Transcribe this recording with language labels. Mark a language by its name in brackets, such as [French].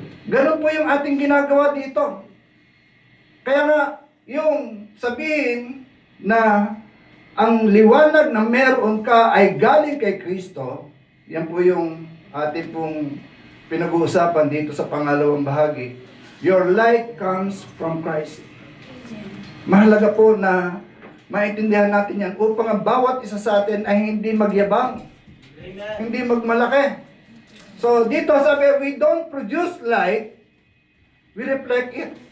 [Filipino] Ganon po yung ating ginagawa dito. Kaya nga, yung sabihin na ang liwanag na meron ka ay galing kay Kristo, yan po yung ating pong pinag-uusapan dito sa pangalawang bahagi. [English] Your light comes from Christ. [Filipino] Mahalaga po na maintindihan natin yan upang ang bawat isa sa atin ay hindi magyabang, hindi magmalaki. [English] So [Filipino] dito sabi, [English] we don't produce light, we reflect it.